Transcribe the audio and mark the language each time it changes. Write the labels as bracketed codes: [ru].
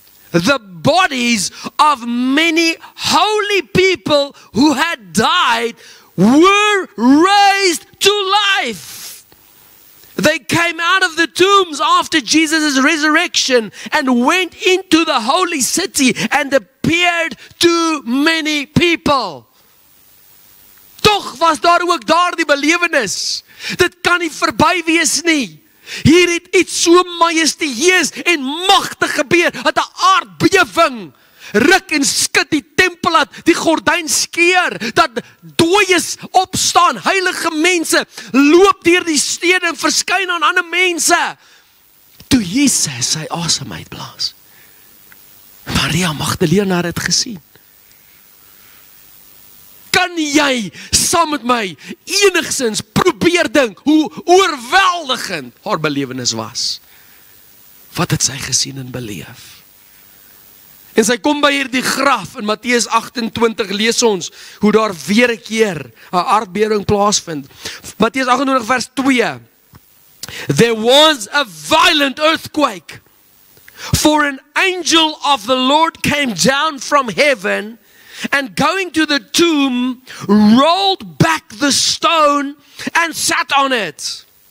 [en] The bodies of many holy people who had died were raised to life. They came out of the tombs after Jesus' resurrection and went into the holy city and appeared to many people. [af] Toch was daar ook daardie belewenis. Dit kan nie verby wees nie. Hier het iets so majestueus en magtig gebeur, dat 'n aardbewing ruk en skud die tempel, dat die gordyn skeur, dat dooies opstaan, heilige mense loop deur die stede en verskyn aan ander mense. Toe Jesus sy asem uitblaas, Maria Magdalena het dit gesien. Kan jy saam met my enigsins probeer dink hoe oorweldigend haar belewenis was? Wat het sy gesien en beleef? En sy kom by hierdie graf in Matteus 28, lees ons hoe daar weer 'n keer 'n aardbewing plaasvind. Matteus 28 vers 2. [en] There was a violent earthquake, for an angel of the Lord came down from heaven and going to the tomb, rolled back the stone and sat on it.